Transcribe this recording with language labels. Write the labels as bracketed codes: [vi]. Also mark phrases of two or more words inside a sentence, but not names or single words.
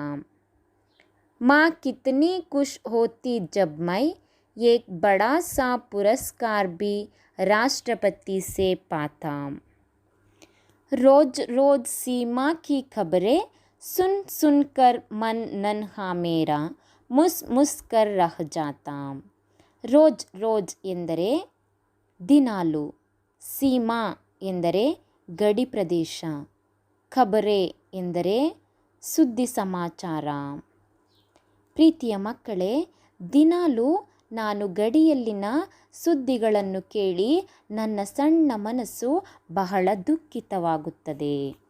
[hi] माँ कितनी खुश होती जब मैं एक बड़ा सा पुरस्कार भी राष्ट्रपति से पाता. रोज रोज सीमा की खबरें सुन सुनकर मन नन्हा मेरा मुस कर रह जाता. रोज़ रोज़ [kn] ಎಂದರೆ ದಿನಾಲು. ಸೀಮಾ ಎಂದರೆ ಗಡಿ ಪ್ರದೇಶ. ಖಬರೆ ಎಂದರೆ ಸುದ್ದಿ ಸಮಾಚಾರ. ಪ್ರೀತಿಯ ಮಕ್ಕಳೇ, ದಿನಾಲು ನಾನು ಗಡಿಯಲ್ಲಿನ ಸುದ್ದಿಗಳನ್ನು ಕೇಳಿ ನನ್ನ ಸಣ್ಣ ಮನಸ್ಸು ಬಹಳ ದುಃಖಿತವಾಗುತ್ತದೆ.